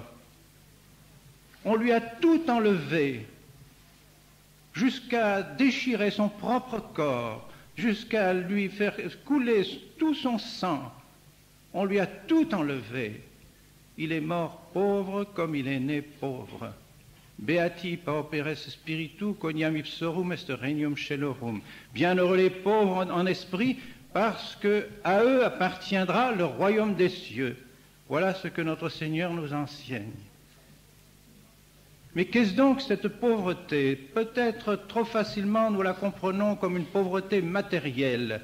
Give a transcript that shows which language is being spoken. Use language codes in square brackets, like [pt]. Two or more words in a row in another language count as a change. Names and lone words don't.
[fr] On lui a tout enlevé, jusqu'à déchirer son propre corps, jusqu'à lui faire couler tout son sang. On lui a tout enlevé. Il est mort pauvre comme il est né pauvre. [la] Beati pauperes spiritu quoniam ipsorum est regnum celorum. [fr] Bienheureux les pauvres en esprit, parce que à eux appartiendra le royaume des cieux. Voilà ce que notre Seigneur nous enseigne. Mais qu'est-ce donc cette pauvreté? Peut-être trop facilement nous la comprenons comme une pauvreté matérielle.